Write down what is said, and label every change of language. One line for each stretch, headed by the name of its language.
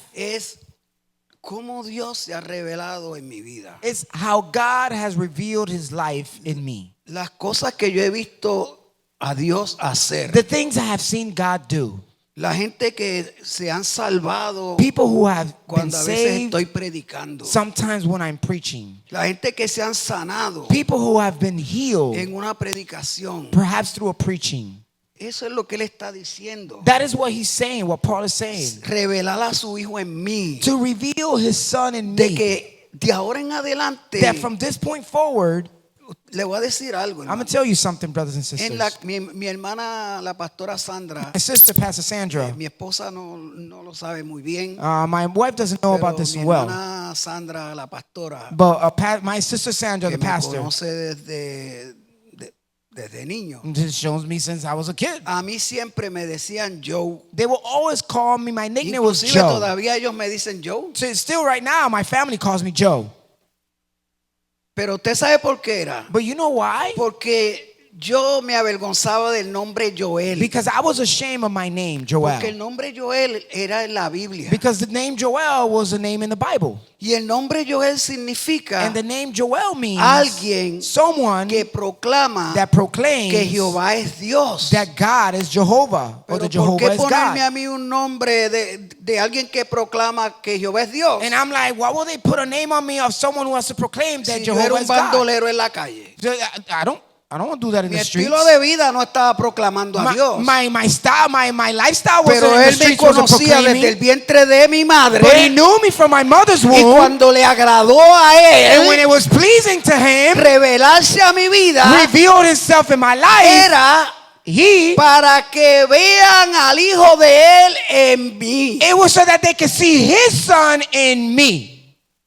Spanish: es cómo Dios se ha revelado en mi vida.
English: is how God has revealed his life in me.
Spanish: Las cosas que yo he visto a Dios hacer.
English: The things I have seen God do.
Spanish: La gente que se han salvado
English: People who have been
Spanish: cuando a veces
English: saved
Spanish: estoy predicando.
English: sometimes when I'm preaching.
Spanish: La gente que se han sanado
English: People who have been healed
Spanish: en una predicación.
English: perhaps through a preaching.
Spanish: Eso es lo que él está diciendo.
English: That is what he's saying, what Paul is saying.
Spanish: Revelar a su hijo en mí.
English: To reveal his son in
Spanish: De
English: me.
Spanish: que de ahora en adelante
English: That from this point forward,
Spanish: le voy a decir algo.
English: I'm
Spanish: hermano.
English: going to tell you something, brothers and
Spanish: En
English: sisters.
Spanish: mi hermana, la pastora Sandra,
English: My sister, Pastor Sandra,
Spanish: mi esposa no lo sabe muy bien.
English: my wife doesn't know
Spanish: Pero
English: about this
Spanish: mi
English: well.
Spanish: hermana Sandra, la pastora,
English: But my sister Sandra,
Spanish: que
English: the
Spanish: me
English: pastor,
Spanish: conoce desde niño.
English: this shows me since I was a kid.
Spanish: A mí siempre me decían Joe.
English: They will always call me, my nickname was
Spanish: Inclusive
English: Joe.
Spanish: todavía ellos me dicen Joe.
English: So still right now, my family calls me Joe.
Spanish: Pero usted sabe por qué era.
English: But you know why?
Spanish: Porque yo me avergonzaba del nombre Joel.
English: Because I was ashamed of my name,
Spanish: Porque el nombre Joel era en la Biblia.
English: Because the name Joel was a name in the Bible.
Spanish: Y el nombre Joel significa
English: And the name Joel means
Spanish: alguien
English: someone
Spanish: que proclama
English: that proclaims
Spanish: que Jehová es Dios.
English: that God is Jehovah, or that Jehovah
Spanish: qué
English: is
Spanish: ponerme
English: God.
Spanish: a mí un nombre de alguien que proclama que Jehová es Dios?
English: And I'm like, why will they put a name on me of someone who has to proclaim that
Spanish: Si yo era
English: Jehovah
Spanish: un
English: is God?
Spanish: bandolero en la calle.
English: I don't want to do that in
Spanish: Mi
English: the streets.
Spanish: estilo de vida no estaba proclamando a Dios.
English: My style, my lifestyle wasn't
Spanish: Pero
English: in the
Spanish: él me
English: streets, wasn't
Spanish: conocía desde el
English: proclaiming.
Spanish: vientre de mi madre.
English: But he knew me from my mother's
Spanish: Y
English: womb.
Spanish: cuando le agradó a
English: And when
Spanish: él
English: it was pleasing to him,
Spanish: revelarse a mi vida,
English: revealed himself in my life,
Spanish: era
English: he,
Spanish: para que vean al hijo de él en mí.
English: it was so that they could see his son in me.